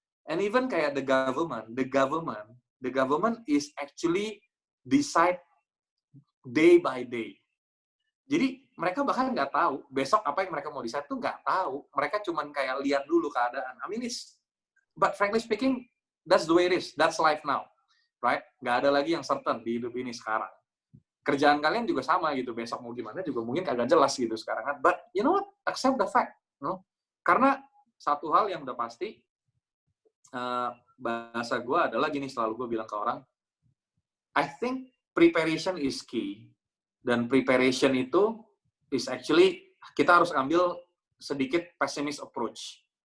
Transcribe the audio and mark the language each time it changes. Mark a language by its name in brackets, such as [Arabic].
[English] And even [Indonesian] kayak [English] the government is actually decide day by day. [Indonesian] Jadi mereka bahkan nggak tahu besok apa yang mereka mau decide tuh nggak tahu. Mereka cuman kayak lihat dulu keadaan. [English] But frankly speaking, that's the way it is. That's life now, right? [Indonesian] Nggak ada lagi yang certain di hidup ini sekarang. Kerjaan kalian juga sama gitu. Besok mau gimana juga mungkin kagak jelas gitu sekarang kan. [English] But you know what? Accept the fact, you know? [Indonesian] Karena satu hal yang udah pasti, bahasa gue adalah gini, selalu gue bilang ke orang, [English] I think preparation is key. [Indonesian] Dan preparation itu is actually, kita harus ambil sedikit pessimist approach.